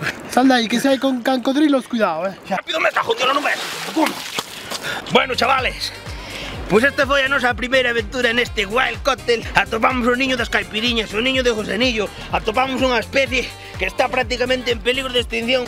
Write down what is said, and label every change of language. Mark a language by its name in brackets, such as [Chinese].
[Spanish] Sal de ahí, que si hay con cocodrilos, cuidado, Rápido me está jodiendo, [Galician] non ves? Bueno, chavales, pois esta foi a nosa primeira aventura neste Wild Cocktail. Atopamos o niño das caipiriñas, o niño de Josenillo. Atopamos unha especie que está [Spanish] prácticamente en peligro de extinción.